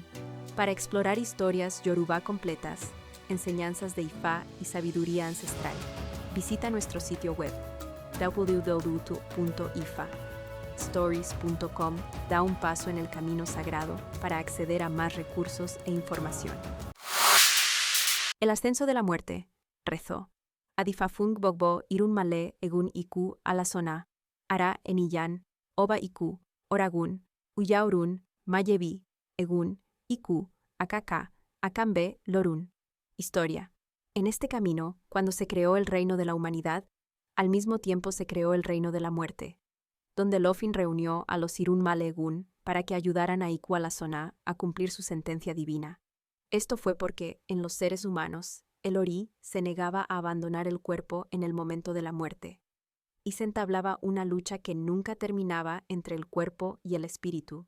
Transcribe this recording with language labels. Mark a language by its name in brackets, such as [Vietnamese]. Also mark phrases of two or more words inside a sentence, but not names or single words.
[Spanish] Para explorar historias yoruba completas, enseñanzas de Ifa y sabiduría ancestral, visita nuestro sitio web www.ifastories.com. Da un paso en el camino sagrado para acceder a más recursos e información. El ascenso de la muerte, rezó. [Yoruba] Adifafung bogbo irunmale egun iku alasona, ara eniyan, oba iku, oragun, uyaurun, mayebi, egun, iku, akaka, akambe, lorun. [Spanish] Historia. En este camino, cuando se creó el reino de la humanidad, al mismo tiempo se creó el reino de la muerte, donde Lofin reunió a los Irunmale Egun para que ayudaran a Iku Alasona a cumplir su sentencia divina. Esto fue porque, en los seres humanos, el Ori se negaba a abandonar el cuerpo en el momento de la muerte, y se entablaba una lucha que nunca terminaba entre el cuerpo y el espíritu.